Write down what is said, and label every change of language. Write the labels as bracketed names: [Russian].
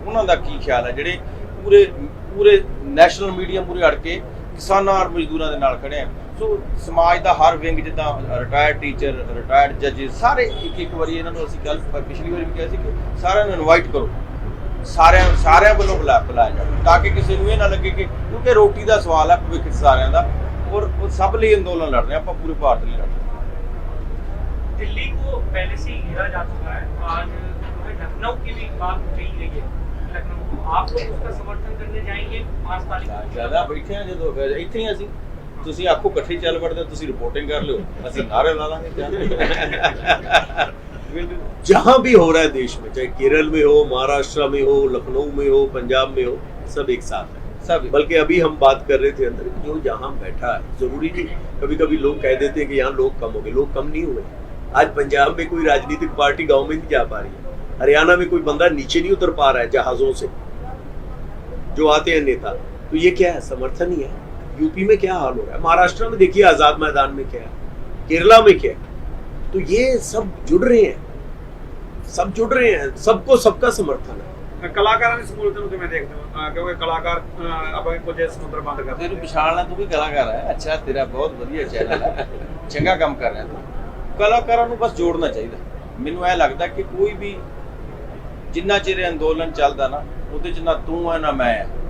[Punjabi] ਉਹਨਾਂ ਦਾ ਕੀ ਖਿਆਲ ਹੈ ਜਿਹੜੇ ਪੂਰੇ ਨੈਸ਼ਨਲ ਮੀਡੀਆ ਮੂਹਰੇ ਅੜ ਕੇ ਕਿਸਾਨਾਂ ਔਰ ਮਜ਼ਦੂਰਾਂ ਦੇ ਨਾਲ ਖੜੇ ਆ। ਸੋ ਸਮਾਜ ਦਾ ਹਰ ਵਿੰਗ, ਜਿੱਦਾਂ ਰਿਟਾਇਰਡ ਟੀਚਰ, ਰਿਟਾਇਰਡ ਜੱਜ, ਸਾਰੇ ਇੱਕ ਵਾਰੀ ਇਹਨਾਂ ਨੂੰ ਅਸੀਂ ਕੱਲ ਪਿਛਲੀ ਵਾਰੀ ਵੀ ਕਿਹਾ ਸੀ ਕਿ ਸਾਰਿਆਂ ਨੂੰ ਇਨਵਾਈਟ ਕਰੋ, ਸਾਰਿਆਂ ਵੱਲੋਂ ਬੁਲਾਇਆ ਜਾਵੇ ਤਾਂ ਕਿ ਕਿਸੇ ਨੂੰ ਇਹ ਨਾ ਲੱਗੇ ਕਿ ਕਿਉਂਕਿ ਰੋਟੀ ਦਾ ਸਵਾਲ ਹੈ ਭਵਿੱਖ ਸਾਰਿਆਂ ਦਾ। [Hindi] और सब लिए अंदोलन लड़ रहे हैं, आप पूरे भारत लिए लड़ रहे हैं। दिल्ली को पहले से ही घेरा जा चुका है, आज लखनऊ की भी बात कही गई है। लखनऊ को आप लोग उसका समर्थन करने जाएंगे 5 तारीख को? ज्यादा बैठे हैं जो ਇੱਥੇ ਹੀ ਅਸੀਂ। [Punjabi] ਤੁਸੀਂ ਆਖੋ ਇਕੱਠੇ ਚੱਲ ਵੜਦੇ, ਤੁਸੀਂ ਰਿਪੋर्टिंग कर लो, ਅਸੀਂ नारे ला लांगे। [Hindi] जहां भी हो रहा है देश में, चाहे केरल में हो, महाराष्ट्र में हो, लखनऊ में हो, पंजाब में हो, सब एक साथ है। बल्कि अभी हम बात कर रहे थे अंदर, जो यहाँ बैठा है, जरूरी नहीं। कभी कभी लोग कह देते हैं कि यहाँ लोग कम हो गए, लोग कम नहीं हुए। आज पंजाब में कोई राजनीतिक पार्टी गांव में नहीं जा पा रही है, हरियाणा में कोई बंदा नीचे नहीं उतर पा रहा है जहाजों से जो आते हैं नेता। तो ये क्या है? समर्थन ही है। यूपी में क्या हाल हो रहा है, महाराष्ट्र में देखिए आजाद मैदान में क्या है, केरला में क्या है। तो ये सब जुड़ रहे हैं, सबको सबका समर्थन है। [Punjabi] ਕਲਾਕਾਰਾਂ ਦੀ ਸਹੂਲਤ ਨੂੰ ਕਿਵੇਂ ਦੇਖਦੇ ਹੋ? ਕਿਉਂਕਿ ਕਲਾਕਾਰ ਆਪਣੇ ਕੁਝ ਸਮੁੰਦਰ ਬੰਦ ਕਰਦੇ ਤੈਨੂੰ ਪਛਾਣ ਲੈ, ਤੂੰ ਵੀ ਕਲਾਕਾਰ ਹੈ। ਅੱਛਾ, ਤੇਰਾ ਬਹੁਤ ਵਧੀਆ ਚੈਨਲ ਹੈ, ਚੰਗਾ ਕੰਮ ਕਰ ਰਿਹਾ ਤੂੰ। ਕਲਾਕਾਰਾਂ ਨੂੰ ਬਸ ਜੋੜਨਾ ਚਾਹੀਦਾ। ਮੈਨੂੰ ਇਹ ਲੱਗਦਾ ਕਿ ਕੋਈ ਵੀ ਜਿੰਨਾ ਚਿਰ ਅੰਦੋਲਨ ਚੱਲਦਾ ਨਾ, ਉਹਦੇ 'ਚ ਨਾ ਤੂੰ ਹੈ ਨਾ ਮੈਂ ਹੈ।